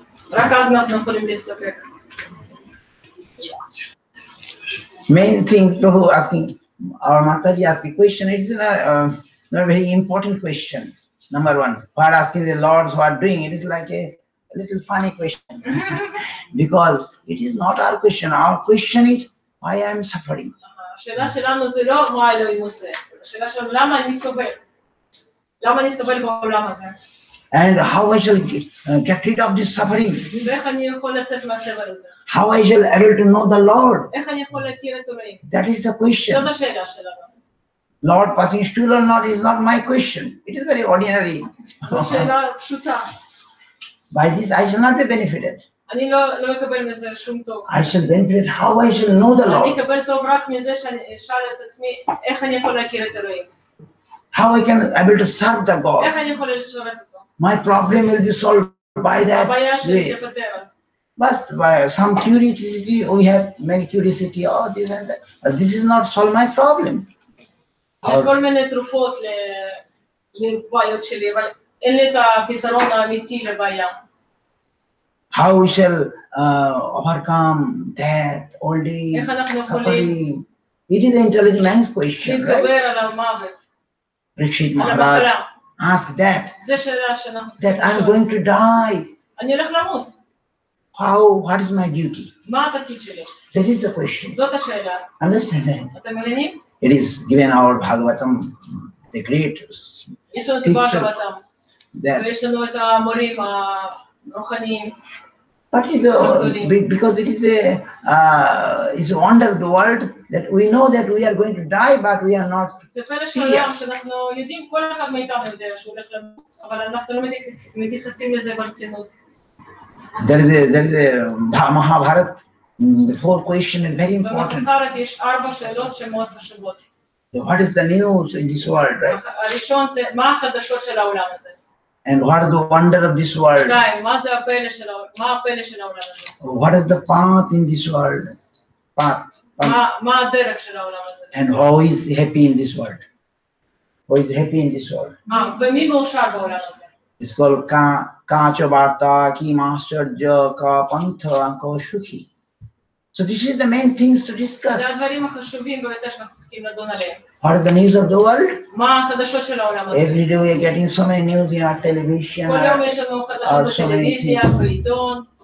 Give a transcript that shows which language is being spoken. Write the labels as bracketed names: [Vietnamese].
[Hebrew] רק אז אנחנו יכולים להסתפק. [English] Main thing to asking, our Mataji asking question, it is a very important question. Number one, for asking the Lords what doing, it is like a little funny question because it is not our question. Our question is why I am suffering. [Hebrew] השאלה שלנו זה לא מה אלוהים עושה, השאלה שלנו למה אני סובל. למה אני סובל בעולם הזה? [English] And how I shall get rid of this suffering. [Hebrew] ואיך אני יכול לצאת מהסבל הזה? [English] How I shall able to know the Lord. [Hebrew] איך אני יכול להכיר את אלוהים? [English] That is the question. [Hebrew] זאת השאלה שלנו. [English] Lord passing stool or not is not my question. It is very ordinary. [Hebrew] זאת שאלה פשוטה. [English] By this I shall not be benefited. [Hebrew] אני לא אקבל מזה שום טוב. [English] I shall benefit how I shall know the [Hebrew] אני [English] Lord. [Hebrew] אקבל טוב רק מזה שאני אשאל את עצמי איך אני יכול להכיר את אלוהים. [English] How I can able to serve the God. [Hebrew] איך אני יכול לשרת אותו? [English] My problem will be solved by that [Hebrew] הבעיה שלי [English] way. [Hebrew] תפתר אז. [English] But by some curiosity, we have many curiosity, oh this and that. But this is not solve my problem. [Hebrew] יש כל מיני תרופות לבעיות שלי, אבל אין לי את הפתרון האמיתי לבעיה. [English] How we shall overcome death, old age, suffering. It is an intelligent man's question, right? [Hebrew] להתגבר על המוות. [English] Parikshit Maharaj asked that I'm going to die. [Hebrew] אני הולך למות. [English] What is my duty? [Hebrew] מה התפקיד שלי? [English] That is the question. [Hebrew] זאת השאלה. [English] Understand that? [Hebrew] אתם מבינים? [English] It is given our Bhagavatam, the great [Hebrew] יש לנו את הבאגבתם, [English] that. [Hebrew] ויש לנו את המורים הרוחניים. [English] But because it is it's a wonder of the world that we know that we are going to die, but we are not [Hebrew] זה פלא של העולם [English] serious. [Hebrew] שאנחנו יודעים, כל אחד מאיתנו יודע שהוא הולך למות, אבל אנחנו לא מתייחסים לזה ברצינות. [English] There is a Mahabharata. The fourth question is very important. [Hebrew] במחקרת יש 4 שאלות שמאוד חשובות. [English] What is the news in this world, right? [Hebrew] הראשון זה מה החדשות של העולם הזה. [English] And what is the wonder of this world? [Hebrew] מה זה הפלא של העולם הזה? [English] What is the path in this world? Path. [Hebrew] מה הדרך של העולם הזה? [English] And who is happy in this world? Who is happy in this world? [Hebrew] ומי מאושר בעולם הזה? [English] It's called [Sanskrit] Kacha Varta, Ki Mahasarja, Ka Pantha, Ka Shukhi. [English] So this is the main things to discuss. [Hebrew] זה הדברים החשובים ביותר שאנחנו צריכים לדון עליהם. [English] What are the news of the world? [Hebrew] מה החדשות של העולם הזה? [English] Every day we are getting so many news in our television. [Hebrew] כל יום יש לנו חדשות בטלוויזיה, בעיתון.